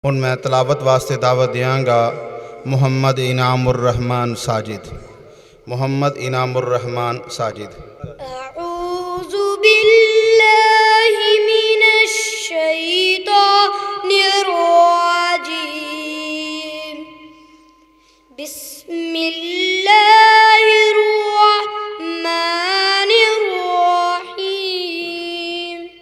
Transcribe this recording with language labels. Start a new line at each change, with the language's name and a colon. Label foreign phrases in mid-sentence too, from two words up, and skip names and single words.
Punjabi: ہن میں تلاوت واسطے دعوت دینگا محمد انعام الرحمن ساجد. मोहम्मद इनामुर रहमान साजिद।
Arabic: أعوذ بالله من الشيطان الرجيم. بسم الله الرحمن الرحيم.